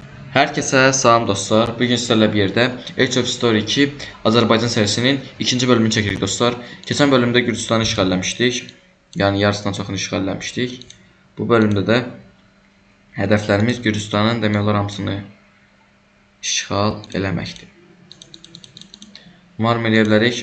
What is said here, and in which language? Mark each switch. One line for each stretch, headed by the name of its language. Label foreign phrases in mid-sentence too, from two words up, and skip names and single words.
Turkish: Herkese
Azerbaijani: salam dostlar.
Turkish: Bugün sizlerle bir yerde Age of Story 2 Azərbaycan serisinin ikinci bölümünü çekirik dostlar.
Azerbaijani: Keçən bölümdə Gürcüstanı işğalləmişdik. Yəni yarısından çoxunu işğalləmişdik. Bu bölümdə də hədəflərimiz Gürcüstanın demək olar hamısını işğal eləməkdir. Umarım eləyə bilərik.